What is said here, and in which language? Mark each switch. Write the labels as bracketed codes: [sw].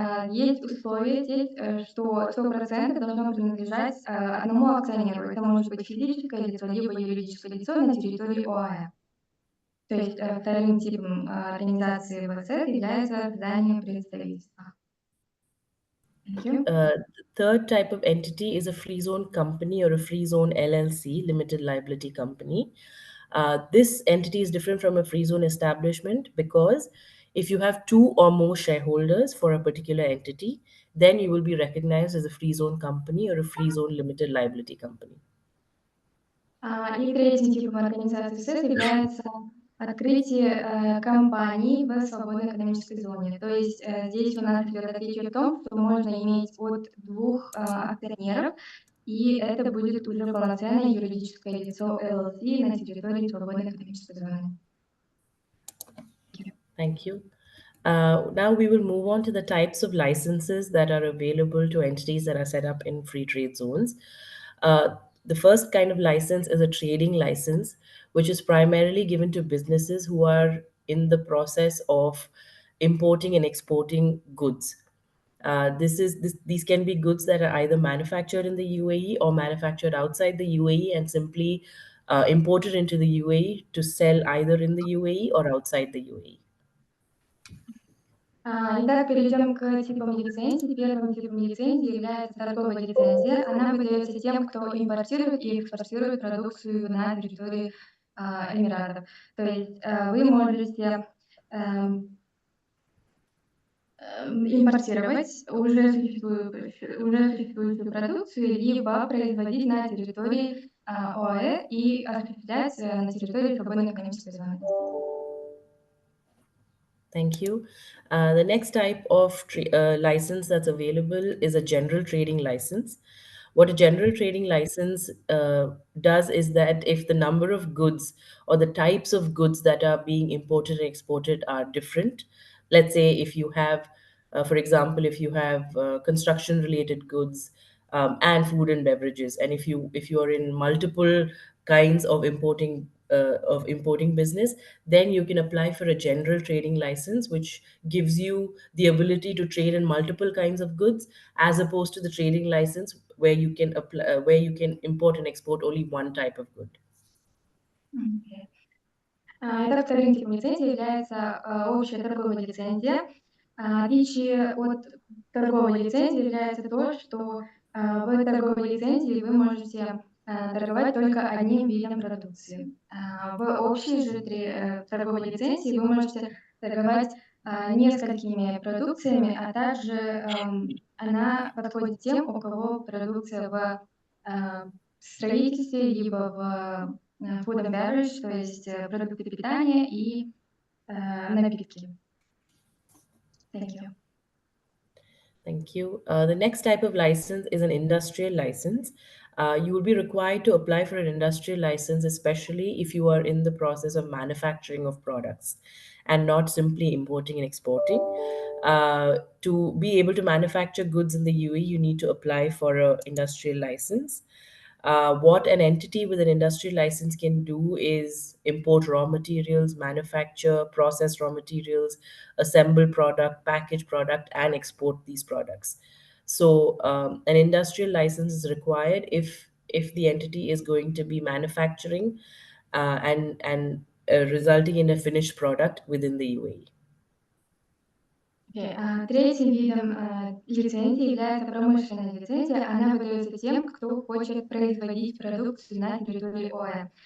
[ru] Есть условия здесь, что 100% должно принадлежать одному акционеру. Это может быть физическое лицо, либо юридическое лицо на территории ОАЭ. То есть вторым типом организации ВСЭ является создание представительства. [en] The third type of entity is a free zone company or a free zone LLC, limited liability company. This entity is different from a free zone establishment because if you have two or more shareholders for a particular entity, then you will be recognized as a free zone company or a free zone limited liability company. [ru] И третьим типом организации ВСЭ является открытие компаний в свободной экономической зоне. То есть здесь у нас идет отличие в том, что можно иметь от 2 акционеров, и это будет уже полноценное юридическое лицо LLC на территории свободной экономической зоны. [en] Thank you. Now we will move on to the types of licenses that are available to entities that are set up in free trade zones. The first kind of license is a trading license, which is primarily given to businesses who are in the process of importing and exporting goods. These can be goods that are either manufactured in the UAE or manufactured outside the UAE and simply imported into the UAE to sell either in the UAE or outside the UAE. [ru] Итак, перейдем к типам лицензий. Первым типом лицензии является торговая лицензия. Она выдается тем, кто импортирует и экспортирует продукцию на территории Эмиратов. То есть вы можете импортировать уже существующую продукцию, либо производить на территории ОАЭ и осуществлять на территории свободной экономической зоны. [en] Thank you. The next type of license that's available is a general trading license. What a general trading license does is that if the number of goods or the types of goods that are being imported and exported are different, let's say if you have, for example, if you have construction related goods and food and beverages, and if you are in multiple kinds of importing business, then you can apply for a general trading license, which gives you the ability to trade in multiple kinds of goods, as opposed to the trading license where you can apply where you can import and export only one type of good. [ru] Итак, вторым типом лицензии является общая торговая лицензия. Отличие от торговой лицензии является то, что в торговой лицензии вы можете торговать только одним видом продукции. В общей же торговой лицензии вы можете торговать несколькими продукциями, а также она подходит тем, у кого продукция в строительстве, либо в [en] food and beverage, [ru] то есть продукты питания и напитки. [en] Thank you. Thank you. The next type of license is an industrial license. You will be required to apply for an industrial license, especially if you are in the process of manufacturing of products and not simply importing and exporting. To be able to manufacture goods in the UAE, you need to apply for an industrial license. What an entity with an industrial license can do is import raw materials, manufacture, process raw materials, assemble product, package product, and export these products. So an industrial license is required if the entity is going to be manufacturing and resulting in a finished product within the UAE. [ru] Третьим видом лицензии является промышленная лицензия. Она выдается тем, кто хочет производить продукцию на территории ОАЭ.